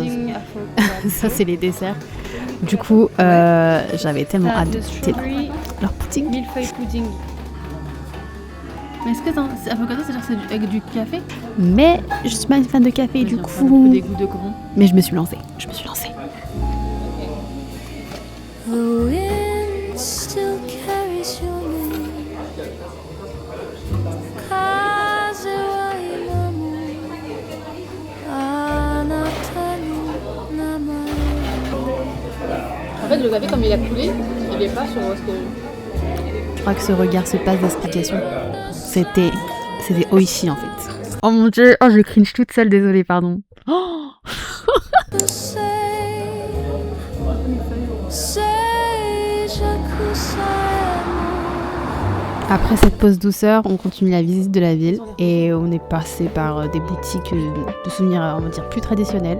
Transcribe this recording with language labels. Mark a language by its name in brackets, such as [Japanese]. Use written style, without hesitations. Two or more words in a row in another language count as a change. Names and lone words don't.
[French] Ça, c'est les desserts. Du coup, j'avais tellement hâte de goûter leur pudding. Millefeuille pudding. Mais est-ce que c'est avocado, c'est-à-dire que c'est avec du café? Mais je suis pas une fan de café, du coup. Des goûts de grand. Mais je me suis lancée. [English] The wind still carries your name. [Japanese] 風は今もあなたの名前 [French] En fait, le café, comme il a coulé, il est pas sur ce que. Je crois que ce regard se passe d'explication. C'était Oishi en fait. Oh mon dieu, oh je cringe toute seule, désolée, pardon. Oh Après cette pause douceur, on continue la visite de la ville et on est passé par des boutiques de souvenirs, on va dire, plus traditionnelles.